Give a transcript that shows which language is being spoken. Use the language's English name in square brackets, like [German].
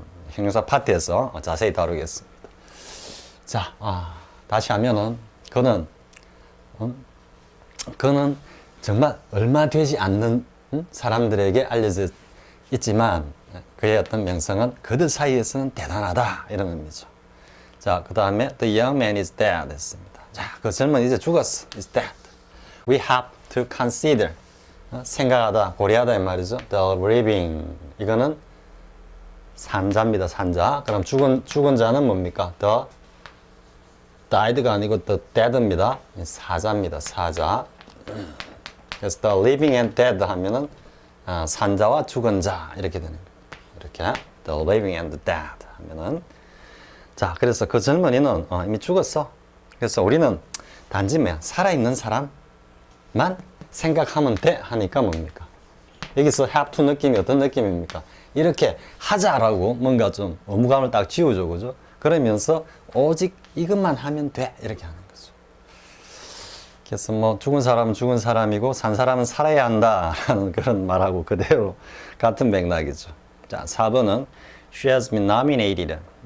[Korean] 형용사 파트에서 자세히 다루겠습니다. 자, 다시 하면은 그는 정말 얼마 되지 않는 사람들에게 알려져 있지만 그의 어떤 명성은 그들 사이에서는 대단하다 이런 의미죠. 자, 그 다음에 the young man is dead 했습니다. 자, 그 젊은이 이제 죽었어. is dead. We have to consider 생각하다, 고려하다 이 말이죠. the living 이거는 산자입니다. 산자. 그럼 죽은 자는 뭡니까? the died가 아니고 the dead입니다. 사자입니다. 사자. 그래서 the living and dead 하면은 산자와 죽은 자 이렇게 되는 겁니다. 이렇게 the living and dead 하면은 자, 그래서 그 젊은이는 이미 죽었어. 그래서 우리는 단지 살아있는 사람만 생각하면 돼 하니까 뭡니까? 여기서 have to 느낌이 어떤 느낌입니까? 이렇게 하자라고 뭔가 좀 의무감을 딱 지우죠, 그죠? 그러면서 오직 이것만 하면 돼 이렇게 하는 거죠. 그래서 뭐 죽은 사람은 죽은 사람이고 산 사람은 살아야 한다라는 그런 말하고 그대로 같은 맥락이죠. [English] 자, 4번은 She has been nominated.